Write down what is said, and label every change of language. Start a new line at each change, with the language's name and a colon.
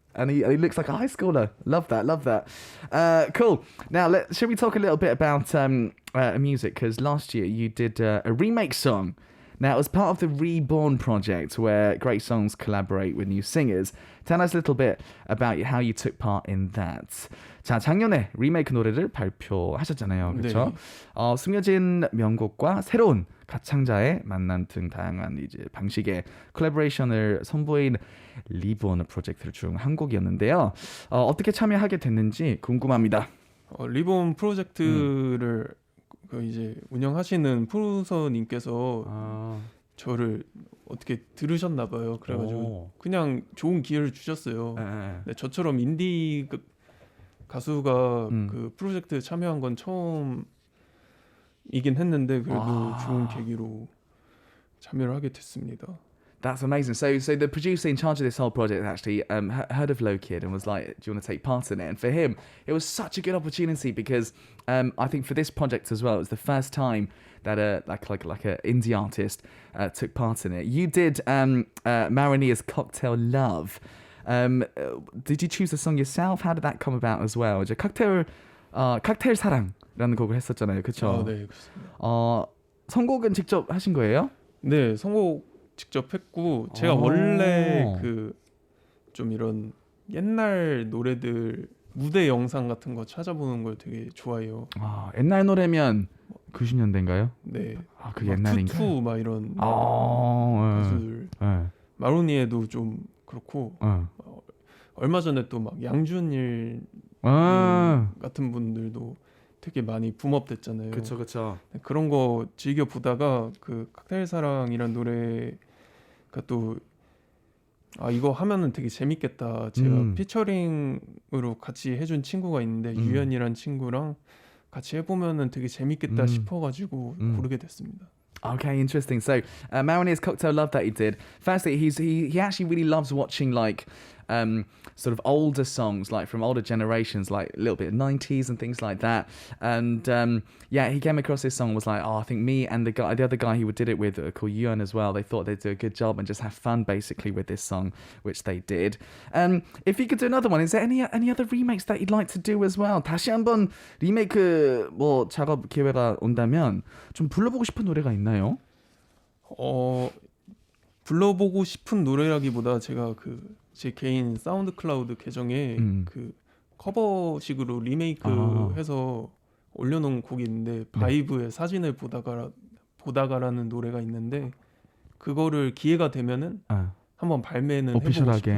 English: And he looks like a high schooler. Love that. Cool. Now, should we talk a little bit about music? Because last year you did a remake song. Now, it was part of the Reborn project where great songs collaborate with new singers. Tell us a little bit about how you took part in that.
Korean: 자, 작년에 리메이크 노래를 발표하셨잖아요. 그렇죠? 네. 숨겨진 명곡과 새로운 가창자의 만남 등 다양한 이제 방식의 콜라보레이션을 선보인 리본 프로젝트 중 한 곡이었는데요. 어떻게 참여하게 됐는지 궁금합니다. 리본 프로젝트를 이제 운영하시는 프로듀서님께서 저를 어떻게 들으셨나 봐요. 그래가지고 그냥 좋은 기회를 주셨어요. 네, 저처럼 인디 가수가 그 프로젝트에 참여한 건 처음이긴 했는데 그래도 좋은 계기로 참여를 하게 됐습니다.
English: That's amazing. So the producer in charge of this whole project actually heard of Lokid and was like, "Do you want to take part in it?" And for him, it was such a good opportunity because I think for this project as well, it was the first time that like a indie artist took part in it. You did Marinia's Cocktail Love. Did you choose the song yourself? How did that come about as well?
Korean: 이제 칵테일 사랑이라는 곡을 했었잖아요, 그렇죠? 네, 그렇습니다. 선곡은 직접 하신 거예요? 네, 선곡 직접 했고 제가 원래 좀 이런 옛날 노래들 무대 영상 같은 거 찾아보는 걸 되게 좋아해요. 옛날 노래면 90년대인가요? 네. 그 옛날인가? 투투 막 이런 가수들. 마로니에도 좀 그렇고 얼마 전에 또 막 양준일 같은 분들도 되게 많이 붐업됐잖아요. 그렇죠. 그런 거 즐겨 보다가 그 칵테일 사랑이란 노래가 또 이거 하면은 되게 재밌겠다. 제가 피처링으로 같이 해준 친구가 있는데 유연이란 친구랑 같이 해보면은 되게 재밌겠다 싶어가지고 고르게 됐습니다.
English: Okay, interesting. So, Marinia's Cocktail Love that he did. Firstly, he actually really loves watching like sort of older songs, like from older generations, like a little bit of 90s and things like that. And he came across this song and was like, I think me and the other guy he did it with called Yuan as well. They thought they'd do a good job and just have fun basically with this song, which they did. If you could do another one, is there any other remakes that you'd like to do as well?
Korean: 다시 한번 리메이크 작업 기회가 온다면 좀 불러보고 싶은 노래가 있나요? 불러보고 싶은 노래라기보다 제가 제 개인 사운드 클라우드 계정에 그 커버식으로 리메이크해서 올려놓은 곡이 있는데 바이브의 사진을 보다가라는 노래가 있는데 그거를 기회가 되면은 한번 발매는 해보고 싶어요.